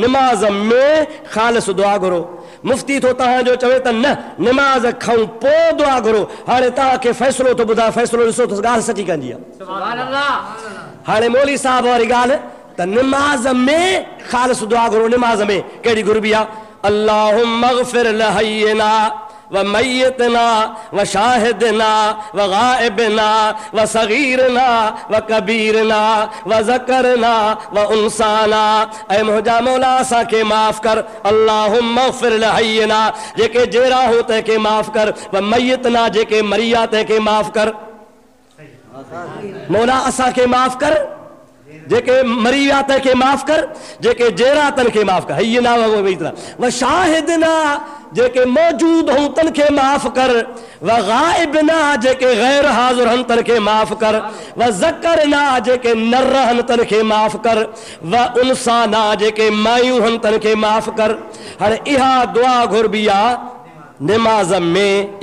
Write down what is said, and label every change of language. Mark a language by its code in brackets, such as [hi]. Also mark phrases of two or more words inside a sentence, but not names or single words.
[sd] नमाज में ख़ालिस दुआ घुरो मुफ्ती थो तव्हांजो चवे त न नमाज खां पोइ दुआ घुरो हाणे तव्हांखे फ़ैसिलो थो ॿुधाए फ़ैसिलो ॾिसो त ॻाल्हि सची कंदी आहे हाणे मौली साहब वारी ॻाल्हि त निमाज़ में ख़ालिस दुआ घुरो निमाज़ में कहिड़ी घुरबी आहे [ar] اللهم اغفر لحينا وميتنا وشاهدنا وغائبنا وصغيرنا وكبيرنا وذكرنا وأنثانا [sd] ऐ मुंहिंजा मौला असांखे माफ़ कर [ar] اللهم اغفر لحينا [sd] जेके जेरा हो तंहिंखे माफ़ कर [ar] وميتنا [sd] जेके मरिया तंहिंखे माफ़ कर मौला असांखे माफ़ कर जेके मरी विया तंहिंखे माफ़ कर जेके जेरा तंहिंखे माफ़ कर [ar] حينا وشاهدنا [sd] जेके मौजूद हूं तंहिंखे माफ़ कर [ar] وغائبنا [sd] जेके गैर हाज़िर हन तंहिंखे माफ़ कर [ar] وذكرنا [sd] जेके न रहन तंहिंखे माफ़ कर [ar] وأنثانا [sd] जेके मायूं हन तंहिंखे माफ़ कर हाणे इहा दुआ घुरबी आहे निमाज़ में